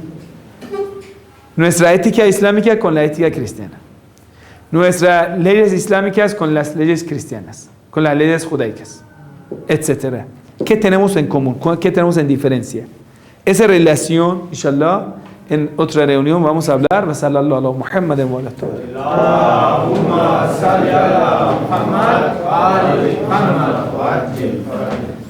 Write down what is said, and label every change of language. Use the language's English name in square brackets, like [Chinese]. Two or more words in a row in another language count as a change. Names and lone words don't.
[Spanish] Nuestra ética islámica con la ética cristiana. Nuestras leyes islámicas con las leyes cristianas, con las leyes judaicas, etc. ¿Qué tenemos en común? ¿Qué tenemos en diferencia? Esa relación, inshallah, en otra reunión vamos a hablar. [Arabic] صلى الله على محمد وعلى آله. اللهم صل على محمد وآل محمد وعجل.